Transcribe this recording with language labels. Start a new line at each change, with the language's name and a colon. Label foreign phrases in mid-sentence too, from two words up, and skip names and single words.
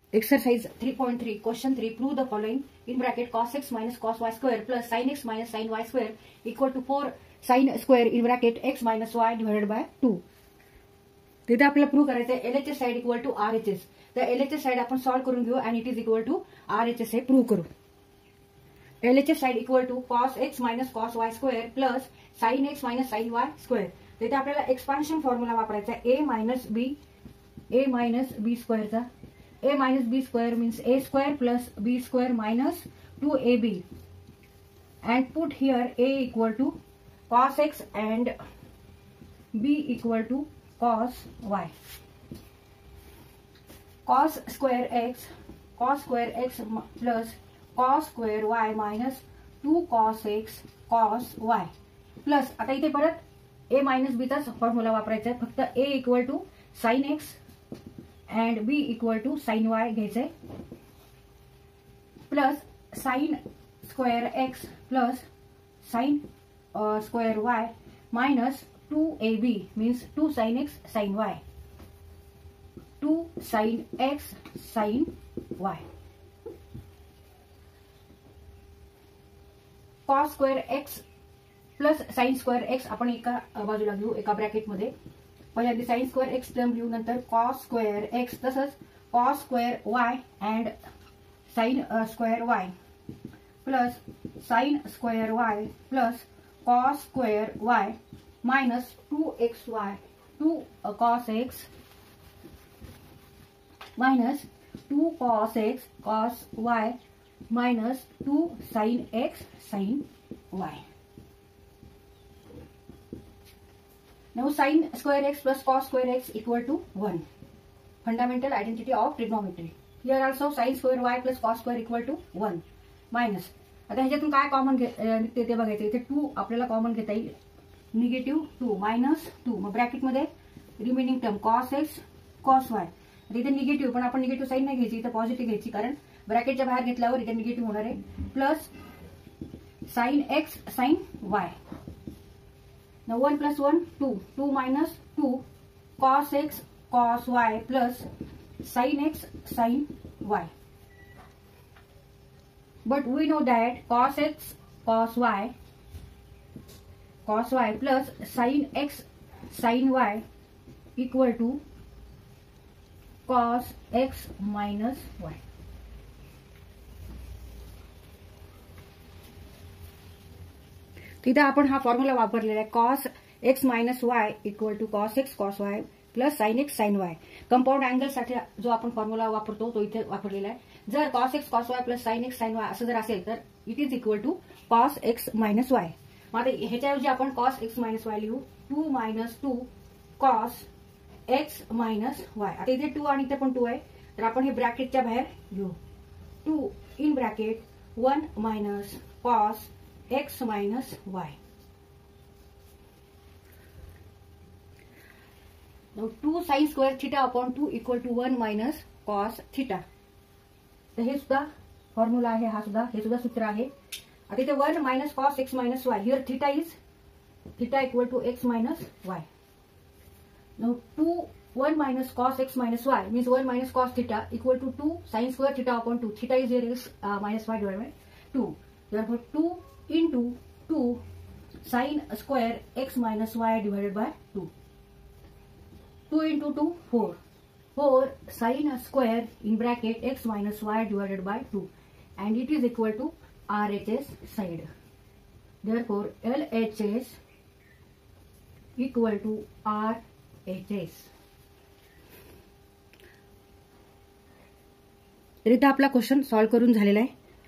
English: Exercise 3.3 question 3 prove the following in bracket cos x minus cos y square plus sin x minus sin y square equal to 4 sin square in bracket x minus y divided by 2.
Marathi: तिथे आपल्याला प्रूव्ह करायचं आहे
English: LHS side equal to RHS.
Marathi: तर
English: LHS side
Marathi: आपण सॉल्व करून घेऊ आणि
English: it is equal to RHS
Marathi: हे प्रूव्ह करू.
English: LHS side equal to cos x minus cos y square plus sin x minus sin y square.
Marathi: तिथे आपल्याला
English: expansion formula
Marathi: वापरायचा आहे
English: a minus b square
Marathi: चा.
English: a minus b square means a square plus b square minus 2ab and put here a equal to cos x and b equal to cos y. Cos square x plus cos square y minus 2 cos x cos y plus
Marathi: आता इथे परत a minus b चा फॉर्म्युला वापरायचा आहे.
English: फक्त a equal to sin x and b equal to sin y घ्यायचंय प्लस sin square x plus sin square y minus 2ab means 2 sin x sin y 2 sin x sin y. cos square x plus sin square x
Marathi: आपण एका बाजूला घेऊ एका ब्रॅकेट मध्ये.
English: पहिल्यांदा sin square x टर्म
Marathi: लिहू नंतर
English: cos square x तसंच cos square y and sin square y plus sin square y plus cos square y minus 2xy 2 cos x minus 2 cos x cos y minus 2 sin x sin y. Now sin square x plus cos square x equal to 1. Fundamental identity of trigonometry. Here also sin square y plus cos square equal to 1 minus.
Marathi: आता ह्याच्यातून काय कॉमन निघते ते बघायचं. इथे 2 आपल्याला कॉमन घेता येईल.
English: negative 2 minus 2 मग bracket मध्ये remaining term cos x cos y.
Marathi: इथे निगेटिव्ह पण आपण निगेटिव्ह साइन नाही घ्यायची इथे पॉझिटिव्ह घ्यायची कारण ब्रॅकेटच्या बाहेर घेतल्यावर इथे निगेटिव्ह होणार आहे.
English: प्लस sin x sin y. Now 1 plus 1 2 2 minus 2 cos x cos y plus sin x sin y. But we know that cos x cos y plus sin x sin y equal to cos x minus y.
Marathi: तिथे आपण हा फॉर्म्युला वापरलेला आहे
English: cos x minus y equal to cos x cos y plus sin x sin y. compound angle
Marathi: साठी जो आपण फॉर्म्युला वापरतो तो इथे वापरलेला आहे.
English: जर cos x cos y plus sin x sin y
Marathi: असं जर असेल तर
English: it is equal to cos x minus y.
Marathi: मग आता ह्याच्याऐवजी आपण
English: cos x minus y लिहू 2 minus 2 cos x minus y.
Marathi: आता इथे 2 आणि इथे पण 2 आहे तर आपण हे ब्रॅकेटच्या बाहेर घेऊ.
English: 2 in bracket 1 minus cos x minus y. Now 2 sin square theta upon 2 equal to 1 minus cos theta.
Marathi: तर हे सुद्धा फॉर्म्युला आहे. हा सुद्धा हे सुद्धा सूत्र आहे. आता इथे
English: 1 minus cos x minus y. Here theta equal to x minus y. Now 1 minus cos x minus y means 1 minus cos theta equal to 2 sin square theta upon 2. Theta is here is minus y divided by 2. Therefore 2 into 2 sin square x minus y divided by 2. 2 into 2 4. 4 sin square in bracket x minus y divided by 2 and it is equal to RHS side. Therefore LHS equal to RHS.
Marathi: तर इथे आपला
English: question solve
Marathi: करून झालेला आहे.